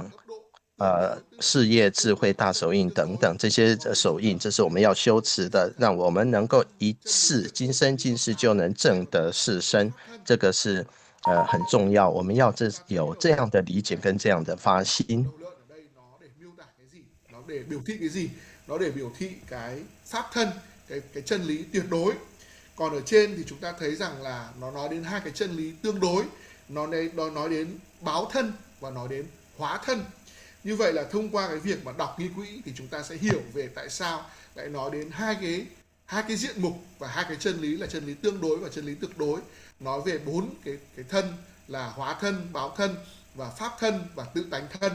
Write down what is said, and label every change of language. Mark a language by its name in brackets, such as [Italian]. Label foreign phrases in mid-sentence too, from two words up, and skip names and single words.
[Chinese] 事业智慧大手印等等这些手印，这是我们要修持的，让我们能够一次今生今世就能证得世身，这个是很重要，我们要有这样的理解跟这样的发心。 [Vietnamese] nó để biểu thị cái gì? Nó để biểu thị cái pháp thân, cái chân lý tuyệt đối. Còn ở trên thì chúng ta thấy rằng là nó nói đến 2 cái chân lý tương đối, nó nói đến báo thân và nói đến hóa thân. Như vậy là thông qua cái việc mà đọc nghi quỹ thì chúng ta sẽ hiểu về tại sao lại nói đến hai cái diện mục và 2 cái chân lý là chân lý tương đối và chân lý tuyệt đối, nói về 4 cái thân là hóa thân, báo thân và pháp thân và tự tánh thân.